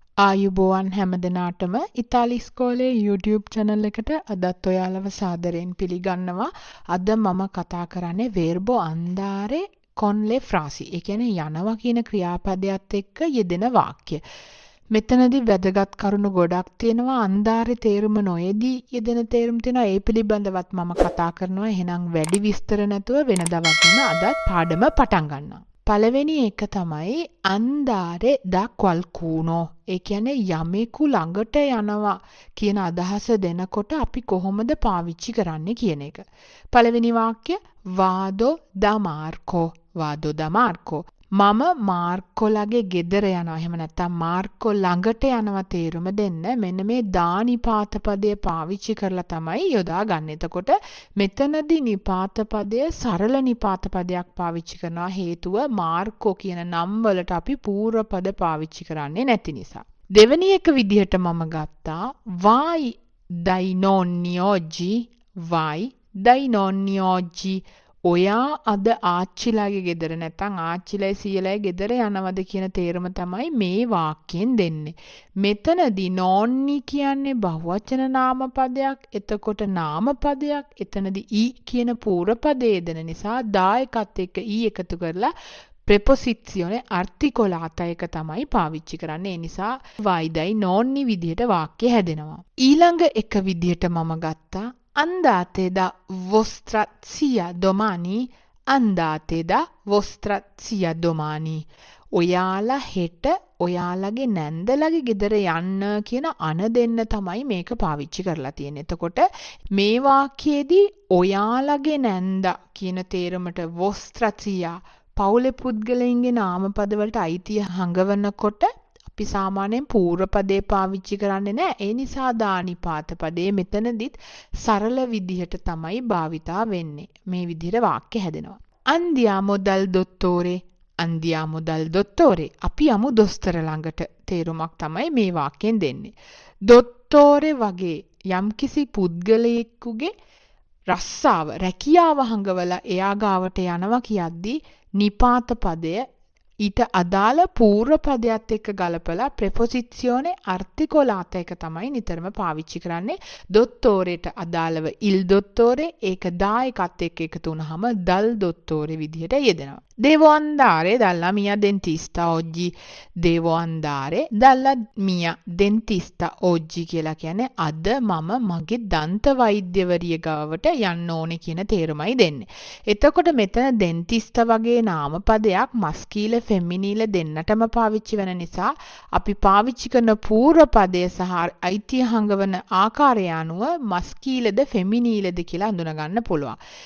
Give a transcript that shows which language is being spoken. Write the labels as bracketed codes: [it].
[si] ආයුබෝවන් හැමදෙනාටම ඉතාලි ඉස්කෝලේ YouTube channel එකට අදත් ඔයාලව සාදරයෙන් පිළිගන්නවා. අද මම කතා කරන්නේ [it] verbo andare con le frasi. [si] ඒ කියන්නේ යනවා කියන ක්‍රියාපදයට එක්ක යෙදෙන වාක්‍ය. මෙතනදී වැදගත් කරුණු ගොඩක් තියෙනවා. andare තේරුම නොයේදී යෙදෙන තේරුම් තියෙනවා. ඒ පිළිබඳවත් මම කතා කරනවා. එහෙනම් වැඩි විස්තර නැතුව වෙනදා වගේම අදත් පාඩම පටන් ගන්නවා. පළවෙනි එක තමයි [it] andare da qualcuno. [si] ඒ කියන්නේ යමෙකු ළඟට යනවා කියන අදහස දෙනකොට අපි කොහොමද පාවිච්චි කරන්නේ කියන එක. පළවෙනි වාක්‍ය [it] vado da Marco. vado da Marco. [si] මම මාර්කෝලගේ ගෙදර යනවා. එහෙම නැත්නම් මාර්කෝ ළඟට යනවා තේරුම දෙන්න මෙන්න මේ දා නිපාත පදය පාවිච්චි කරලා තමයි යොදා ගන්න. එතකොට මෙතනදී නිපාත පදය සරල නිපාත පදයක් පාවිච්චි කරනවා. හේතුව මාර්කෝ කියන නම් වලට අපි පූර්ව පද පාවිච්චි කරන්නේ නැති නිසා. දෙවෙනි එක විදිහට මම ගත්තා [it] vai dai nonni oggi. vai dai nonni oggi. [si] ඔයා අද ආච්චිලාගේ ගෙදර නැත්නම් ආච්චිලයි සීයලයි ගෙදර යනවද කියන තේරුම තමයි මේ වාක්‍යයෙන් දෙන්නේ. මෙතනදී නෝන්නි කියන්නේ බහුවචන නාම පදයක්. එතකොට නාම පදයක්. එතනදී ඊ කියන පූර්ව පදයේ දෙන නිසා දා එකත් එක්ක ඊ එකතු කරලා preposizione articolata එක තමයි පාවිච්චි කරන්නේ. ඒ නිසා වයිදයි නෝන්නි විදිහට වාක්‍ය හැදෙනවා. ඊළඟ එක විදිහට මම ගත්තා [it] andate da vostra zia domani. andate da vostra zia domani. [si] ඔයාලා හෙට ඔයාලගේ නැන්දලගේ ගෙදර යන්න කියන අන දෙන්න තමයි මේක පාවිච්චි කරලා තියෙන්නේ. එතකොට මේ වාක්‍යයේදී ඔයාලගේ නැන්දා කියන තේරුමට vostra zia පවුලේ පුද්ගලයන්ගේ නාමපද වලට අයිතිය හංගවනකොට අපි සාමාන්‍යයෙන් පූර්ව පදේ පාවිච්චි කරන්නේ නැහැ. ඒ නිසා දානිපාත පදේ මෙතනදිත් සරල විදිහට තමයි භාවිතා වෙන්නේ. මේ විදිහට වාක්‍ය හැදෙනවා. [it] andiamo dal dottore. andiamo dal dottore. [si] අපි යමු දොස්තර ළඟට. තේරුමක් තමයි මේ වාක්‍යයෙන් දෙන්නේ. dottore වගේ යම්කිසි පුද්ගලයෙකුගේ රස්සාව රැකියාව හංගවලා එයා ගාවට යනවා කියද්දී නිපාත පදය ඊට අදාළ පූර්ව පදයට එක්ක ගලපලා preposizione articolata එක තමයි නිතරම පාවිච්චි කරන්නේ. dottoreට අදාළව il dottore ඒක දා එකත් එක්ක එකතු වුනහම dal dottore විදිහට යෙදෙනවා. [it] devo andare dalla mia dentista oggi. devo andare dalla mia dentista oggi [si] කියලා කියන්නේ අද මම මගේ දන්ත වෛද්‍යවරිය ගාවට යන්න ඕනේ කියන තේරුමයි දෙන්නේ. එතකොට මෙතන dentista වගේ නාම පදයක් මස්කීල ෆෙමිනීල දෙන්නටම පාවිච්චි වෙන නිසා අපි පාවිච්චි කරන පූර්ව පදය සහ අයිතිය හංගවන ආකාරය අනුව මස්කීලද ෆෙමිනීලද කියලා අඳුනගන්න පුළුවන්.